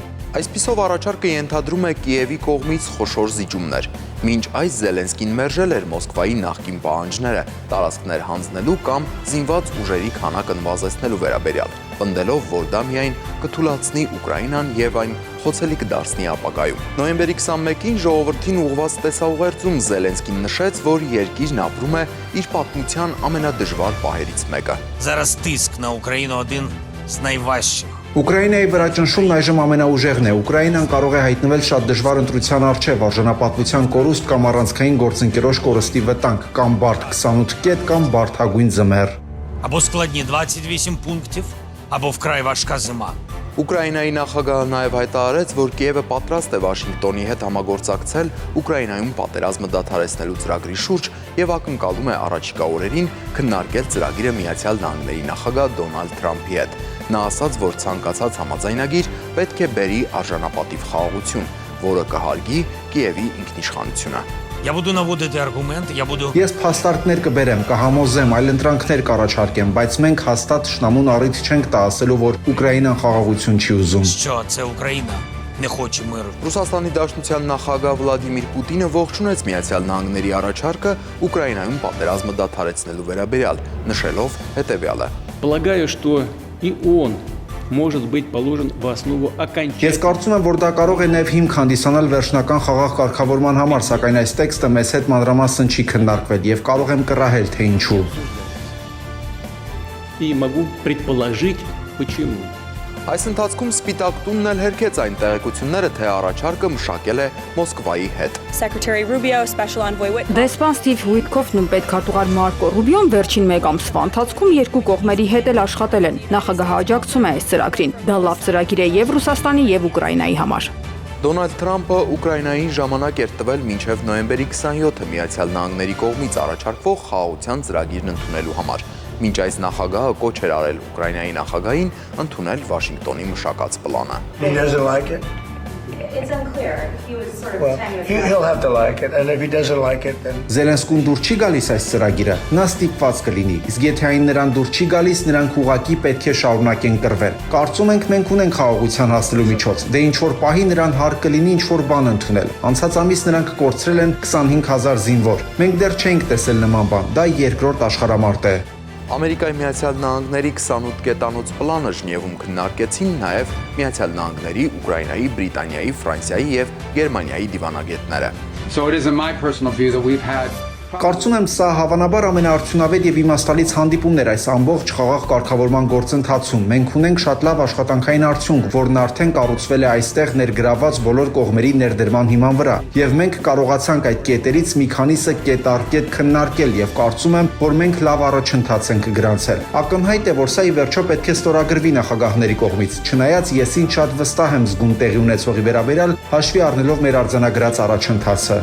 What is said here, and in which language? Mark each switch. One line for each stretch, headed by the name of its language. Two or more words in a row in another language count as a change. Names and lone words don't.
Armenian: Այսպիսով առաջարկը ենթադրում է Կիևի կողմից խոշոր զիջումներ։ Մինչ այս Զելենսկին մերժել էր Մոսկվայի նախկին պահանջները տարածքներ հանձնելու կամ զինված ուժերի քանակը նվազեցնելու վերաբերյալ, պնդելով, որ դա միայն կթուլացնի Ուկրաինան եւ այն խոցելի կդարձնի ապագայում։ Նոյեմբերի 21-ին ժողովրդին ուղղված տեսաուղերձում Զելենսկին նշեց, որ երկիրն ապրում է իր պատմության ամենադժվար պահերից մեկը։
Ukrainian: Зараз тиск на Україну один з найважчих.
Armenian: Ուկրաինայի վրա ճնշումն այժմ ամենաուժեղն է։ Ուկրաինան կարող է հայտնվել շատ դժվար ընտրության առջև, արժանապատվության կորուստ կամ առանցքային գործընկերոջ կորստի վտանգ, կամ բարդ 28 կետ կամ բարդագույն ձմեռ։
Ukrainian: Або складні 28 пунктів, або вкрай важка зима.
Armenian: Ուկրաինայի նախագահը նաև հայտարարեց, որ Կիևը պատրաստ է Վաշինգտոնի հետ համագործակցել Ուկրաինայում պատերազմը դադարեցնելու ծրագրի շուրջ եւ ակնկալում է առաջիկա օրերին քննարկել ծրագիրը Միացյալ Նահանգների նախագահ Դոնալդ Թրամփի հետ։ Նա ասաց, որ ցանկացած համաձայնագիր պետք է բերի արժանապատիվ խաղաղություն, որը կհարգի Կիևի ինքնիշխանությունը։
Ukrainian: Я буду наводити аргумент, я буду
Armenian: Ես փաստարկներ կբերեմ, կհամոզեմ, այլընտրանքներ կառաջարկեմ, բայց մենք հաստատ շնամուն առիթ չենք տա ասելու, որ Ուկրաինան խաղաղություն չի ուզում։
Ukrainian: що це Україна не хоче миру.
Armenian: Ռուսաստանի Դաշնության նախագահ Վլադիմիր Պուտինը ողջունեց Միացյալ Նահանգների առաջարկը Ուկրաինայում պատերազմը դադարեցնելու վերաբերյալ, նշելով հետևյալը.
Russian: Полагаю, что и он может быть положен в основу
Armenian: Ես
Russian: окончательного.
Armenian: կարծում եմ, որ դա կարող է նաև հիմք հանդիսանալ վերջնական խաղաղ կարգավորման համար, սակայն այս տեքստը մեզ հետ մանրամասն չի քննարկվել եւ կարող եմ կռահել, թե ինչու։
Russian: И могу предположить, почему.
Armenian: Այս ընթացքում Սպիտակ տունն էլ հերքեց այն տեղեկությունները, թե առաջարկը մշակել է Մոսկվայի հետ։
English: Secretary Rubio, Special Envoy Whitmer.
Armenian: Դեսպան Ստիվ Ուիտքոֆն ու պետքարտուղար Մարկո Ռուբիոն վերջին մեկ ամսվա ընթացքում երկու կողմերի հետ էլ աշխատել են։ Նախագահը աջակցում է այս ծրագրին։ Դա լավ ծրագիր է եւ Ռուսաստանի եւ Ուկրաինայի համար։ Դոնալդ Թրամփը Ուկրաինային ժամանակ էր տվել մինչև նոյեմբերի 27-ը Միացյալ Նահանգների կողմից առաջարկվող խաղաղության ծրագիրն ընդունելու համար։ Մինչ այս նախագահը կոչ էր արել Ուկրաինայի նախագահին ընդունել Վաշինգտոնի մշակած պլանը։
English: He doesn't like it? It's unclear. He was sort of Well, he'll have to like it, and if he doesn't like it, then
Armenian: Զելենսկուն դուր չի գալիս այս ծրագիրը, նա ստիպված կլինի։ Իսկ եթե այն նրան դուր չի գալիս, նրանք ուղղակի պետք է շարունակեն կռվել։ Կարծում ենք մենք ունենք խաղաղության հասնելու միջոց։ Դե ինչ որ պահի նրան հարկ կլինի ինչ որ բան ընդունել։ Անցած ամիս նրանք կորցրել են 25000 զինվոր։ Մենք դեռ չենք տեսել նման բան։ Դա երկրորդ աշխարհամարտ է։ Ամերիկայի Միացյալ Նահանգների 28 կետանոց պլանը Ժնևում քննարկեցին նաև Միացյալ Նահանգների, Ուկրաինայի, Բրիտանիայի, Ֆրանսիայի եւ Գերմանիայի դիվանագետները։
English: So it is in my personal view that we've had
Armenian: Կարծում եմ սա հավանաբար ամենաարդյունավետ եւ իմաստալից հանդիպումն էր այս ամբողջ խաղաղ կարգավորման գործընթացում։ Մենք ունենք շատ լավ աշխատանքային արդյունք, որն արդեն կառուցվել է այստեղ ներգրաված բոլոր կողմերի ներդրման հիման վրա։ Եվ մենք կարողացանք այդ կետերից մի քանիսը կետ առ կետ քննարկել եւ կարծում եմ, որ մենք լավ առաջընթաց ենք գրանցել։ Ակնհայտ է, որ սա ի վերջո պետք է ստորագրվի նախագահների կողմից։ Չնայած ես ինձ շատ վստահ եմ զգում տեղի ունեցողի վերաբերյալ, հաշվի առնելով մեր արձանագրած առաջընթացը։